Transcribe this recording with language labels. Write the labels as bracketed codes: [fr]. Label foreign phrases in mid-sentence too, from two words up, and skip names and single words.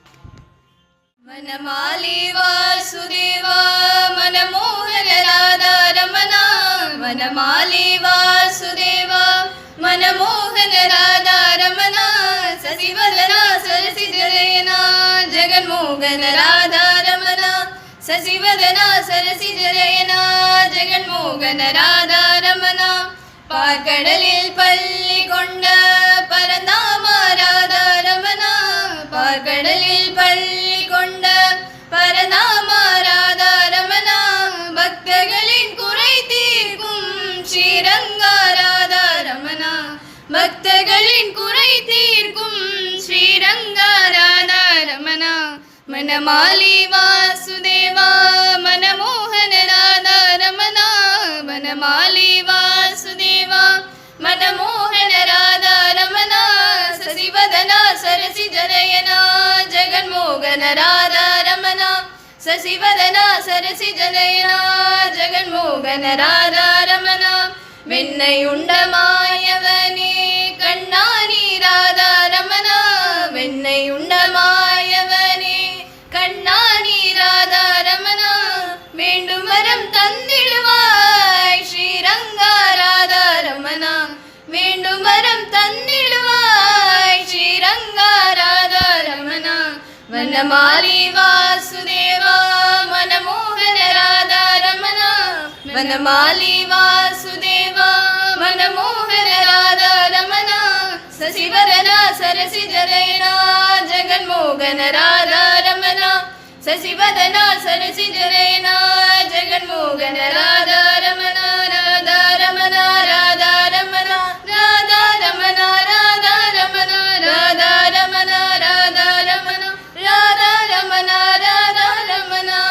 [sa] वनमाली वासुदेव मनमोहन राधा रमण वनमाली वासुदेव मनमोहन राधा रमण शशिवदन सरसिजनयना जगन्मोहन राधा रमण शशिवदन सरसिजनयना जगन्मोहन राधा रमण பார்க்கடலில் [ta] பள்ளி கொண்ட பரந்தாம ராதா ரமண பார்க்கடலில் பள்ளி கொண்ட பரந்தாம ராதா ரமண பக்தர்களின் குறை தீர்க்கும் ஸ்ரீரங்க ராதா ரமண பக்தர்களின் குறை தீர்க்கும் ஸ்ரீரங்க ராதா ரமண [sa] मनमाली वासुदेवा मनमोहन राधा रमण वनमाली वासुदेवा मनमोहन राधा रमण शशिवदन सरसिजनयना जगन्मोहन राधा रमण शशिवदन सरसिजनयना जगन्मोहन राधा रमण [ta] வெண்ணை உண்ட மாயவனே கண்ணானி ராதா ரமண வெண்ணை உண்ட மாயவனே கண்ணானி ராதா ரமண வேண்டும் வரம் தந்திடுவாய் ஸ்ரீரங்கா ராதா ரமண வேண்டும் வரம் தந்திடுவாய் ஸ்ரீரங்கா ராதா ரமண [sa] वनमाली वासुदेवा मनमोहन राधा रमण वनमाली वासुदेवा मनमोहन राधा रमण शशिवदन सरसिजनयना जगन्मोहन राधा रमण शशिवदन सरसिजनयना जगन्मोहन राधा रमण राधा रमण राधा रमण राधा रमण राधा रमण राधा रमण राधा रमण राधा रमण राधा रमण